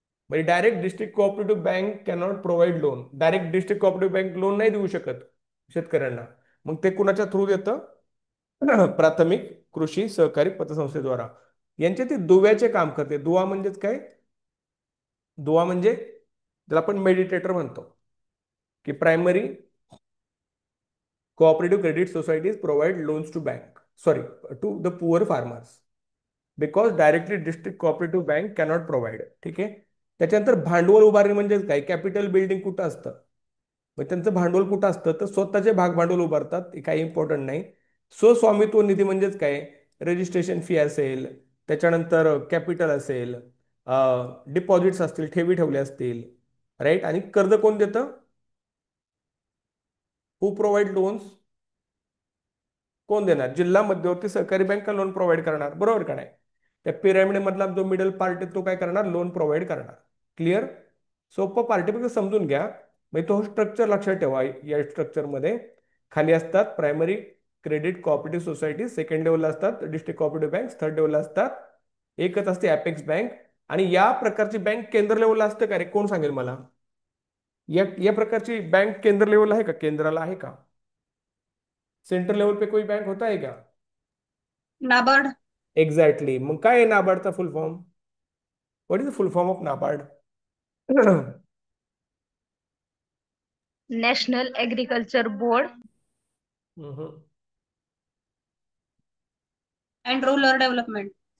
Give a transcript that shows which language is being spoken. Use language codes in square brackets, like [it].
[mr] म्हणजे [en] Direct district cooperative bank cannot provide loan. [mr] Direct district cooperative bank loan नाही देऊ शकत शेतकऱ्यांना. मग ते कुणाच्या थ्रू देतं? प्राथमिक कृषी सहकारी पतसंस्थेद्वारा. यांचे ते दुव्याचे काम करते. दुवा म्हणजेच काय? दुवा म्हणजे ज्याला आपण मेडिटेटर म्हणतो, की [en] Primary cooperative credit societies provide loans to bank, sorry, to the poor farmers because directly district cooperative bank cannot provide. [mr] ठीक आहे. त्याच्यानंतर भांडवल उभारणी म्हणजे काय? कॅपिटल बिल्डिंग कुठं असतं? मग त्यांचं भांडवल कुठं असतं? तर स्वतःचे भाग भांडवल उभारतात, हे काही इम्पॉर्टंट नाही. स्वस्वामित्व निधी म्हणजेच काय? रजिस्ट्रेशन फी असेल, त्याच्यानंतर कॅपिटल असेल, डिपॉझिट्स असतील, ठेवी ठेवले असतील, राईट. आणि कर्ज कोण देतं? [en] Who provide loans? [mr] कोण देणार? जिल्हा मध्यवर्ती सहकारी बँक लोन प्रोव्हाइड करणार, बरोबर का नाही? त्या पिरामिड मधला जो मिडल पार्ट आहे तो काय करणार? लोन प्रोव्हाइड करणार. क्लिअर? सोपं पार्ट आहे, फक्त समजून घ्या. म्हणजे तो स्ट्रक्चर लक्षात ठेवा. या स्ट्रक्चरमध्ये खाली असतात primary credit cooperative society, second लेवलला असतात डिस्ट्रिक्ट कोऑपरेटिव्ह बँक, थर्ड लेवलला असतात एकच असते अपेक्स बँक. आणि या प्रकारची बँक केंद्र लेवलला असते का रे? कोण सांगेल मला? या प्रकारची बँक केंद्र लेवलला आहे का? केंद्राला आहे का? [hi] सेंट्रल लेवल पे कोई बैंक होता है क्या? [mr] नाबार्ड. [en] Exactly. [mr] मग काय आहे नाबार्डचा फुल form? [en] What is the full form of NABARD? National agriculture board and rural development.